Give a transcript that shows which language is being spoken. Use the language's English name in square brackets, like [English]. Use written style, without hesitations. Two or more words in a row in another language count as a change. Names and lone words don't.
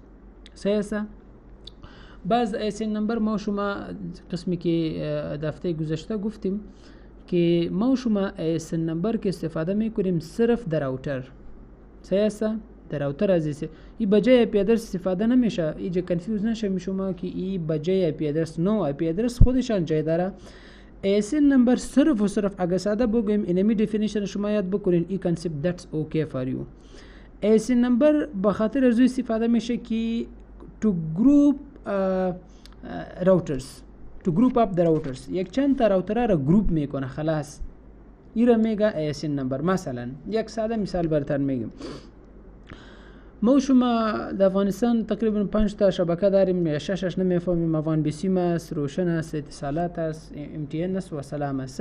[Persian] سیاسه بعض ASN نمبر ما شما قسمی که دفعه گذشته گفتیم که ما شما ASN نمبر که استفاده میکنیم صرف در راوتر. سیاسه در راوتر عزیزه ای بجای IP ادرس استفاده نمیشه. اینجا کنفیوز نشه شما که ای بجای IP ادرس، نو IP ادرس خودشان جای داره. ASN نمبر صرف و صرف اگر ساده بگویم اینمی دیفینیشن شما یاد بکنین، ای کانسپت [English] that's okay for you. [Persian] ASN نمبر به خاطر از استفاده میشه که [English] to group routers, to group up the routers. [Persian] یک چند تا راوترها را گروپ میکنه خلاص، این را میگه ASN نمبر. مثلا یک ساده مثال براتون میگم. ما شما در افغانستان تقریبا 5 تا شبکه داریم یا 6 نمیفهمیم. افغان بیسیم است، روشن است، اتصالات است، MTN است و سلام است.